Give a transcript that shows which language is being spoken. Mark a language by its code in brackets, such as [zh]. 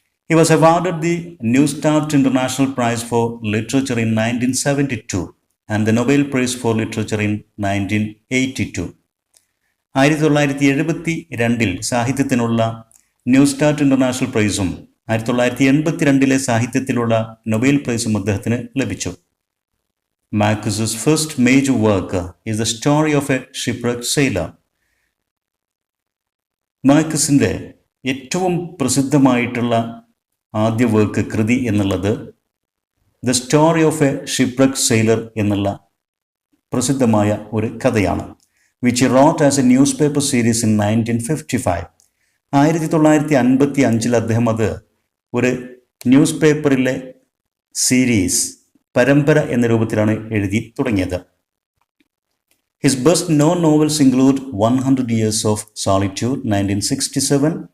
[en] He was awarded the Neustadt International Prize for literature in 1972 and the Nobel Prize for literature in 1982. [ml] 1972 സാഹിത്യത്തിനുള്ള ന്യൂസ്റ്റാർട്ട് international പ്രൈസും 1982 സാഹിത്യത്തിലുള്ള Nobel പ്രൈസും അദ്ദേഹത്തിന് ലഭിച്ചു. [en] Marcus's first major work is the story of a shipwrecked sailor. [ml] മാർക്കസിൻ്റെ ഏറ്റവും പ്രസിദ്ധമായിട്ടുള്ള ആദ്യ work, കൃതി എന്നുള്ളത് the story of A ഷിപ്പ്രെക്ഡ് sailor എന്നുള്ള പ്രസിദ്ധമായ ഒരു കഥയാണ്. [en] Which he wrote as a newspaper series in 1955. [ml] 1955 അദ്ദേഹം അത് ഒരു ന്യൂസ് പേപ്പറിലെ സീരീസ്, പരമ്പര എന്ന രൂപത്തിലാണ് എഴുതി തുടങ്ങിയത്. [en] His best known novels include 100 Years of Solitude 1967.